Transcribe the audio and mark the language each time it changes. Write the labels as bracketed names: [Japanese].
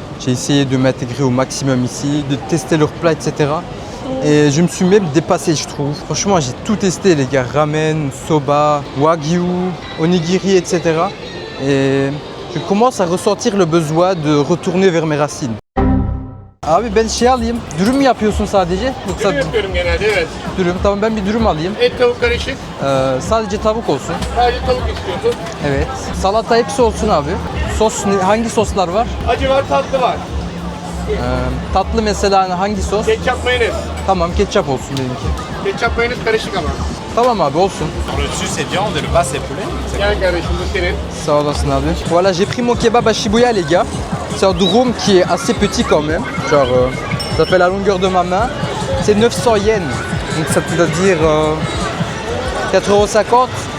[French] J'ai essayé de m'intégrer au maximum ici, de tester leurs plats, etc. Et je me suis même dépassé, je trouve. Franchement, j'ai tout testé, les gars. Ramen, soba, wagyu, onigiri, etc. Et je commence à ressentir le besoin de retourner vers mes racines. [Turkish] Abi ben şey alayım. Dürüm mü yapıyorsun sadece? Yoksa Dürüm yapıyorum genelde, evet. dürüm. Tamam ben bir dürüm alayım. Et tavuk karışık. Sadece tavuk olsun. Sadece tavuk istiyorsun. Evet. Salata hepsi olsun abi. Sos hangi soslar var? Acı var, tatlı var. Tatlı mesela hangi sos? Ketçap mayonez. Tamam ketçap olsun benimki. Ketçap mayonez karışık ama. Tamam abi olsun. [French] Le dessus c'est viande et le bas c'est poulet. [Turkish] Gel kardeşim bu senin. Sağ olasın abi. [French] Voilà, j'ai pris mon kebab à Shibuya les gars. C'est un durum qui est assez petit quand même. Genre ça fait la longueur de ma main. C'est 900 yens. Donc ça veut dire 4,50 €.